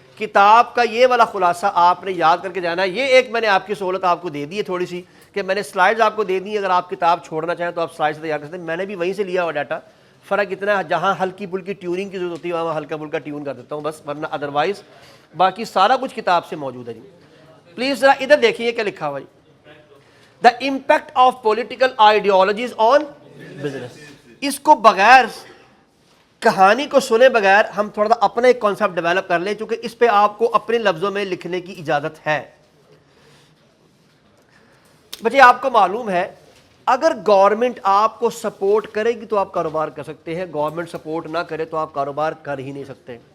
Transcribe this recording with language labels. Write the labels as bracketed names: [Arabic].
[Urdu] کتاب کا یہ والا خلاصہ آپ نے یاد کر کے جانا ہے. یہ ایک میں نے آپ کی سہولت آپ کو دے دی ہے تھوڑی سی، کہ میں نے سلائیڈز آپ کو دے دی. اگر آپ کتاب چھوڑنا چاہیں تو آپ سلائیڈز تیار کر سکتے ہیں. میں نے بھی وہیں سے لیا ہوا ڈاٹا. فرق اتنا ہے جہاں ہلکی پھلکی ٹیوننگ کی ضرورت ہوتی ہے وہاں ہلکا پھلکا ٹیون کر دیتا ہوں بس، ورنہ ادروائز باقی سارا کچھ کتاب سے موجود ہے. جی پلیز ذرا ادھر دیکھیے کیا لکھا ہوا ہے. [English] The impact of political ideologies on business. [Urdu] اس کو بغیر کہانی کو سنے بغیر ہم تھوڑا سا اپنا ایک کانسیپٹ ڈیولپ کر لیں، چونکہ اس پہ آپ کو اپنے لفظوں میں لکھنے کی اجازت ہے. بچے آپ کو معلوم ہے اگر گورنمنٹ آپ کو سپورٹ کرے گی تو آپ کاروبار کر سکتے ہیں، گورنمنٹ سپورٹ نہ کرے تو آپ کاروبار کر ہی نہیں سکتے.